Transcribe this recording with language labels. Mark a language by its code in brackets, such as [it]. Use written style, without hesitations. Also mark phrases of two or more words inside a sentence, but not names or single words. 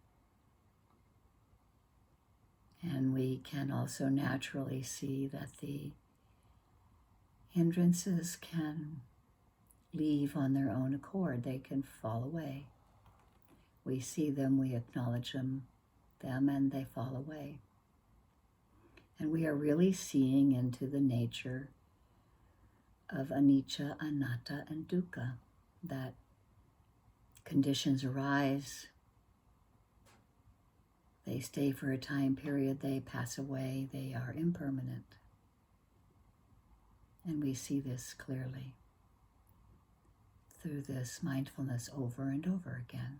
[en] And we can also naturally see that the hindrances can leave on their own accord. They can fall away. We see them, we acknowledge them, and they fall away. And we are really seeing into the nature of [pi] anicca, anatta, [en] and dukkha, that conditions arise, they stay for a time period, they pass away, they are impermanent. And we see this clearly through this mindfulness over and over again.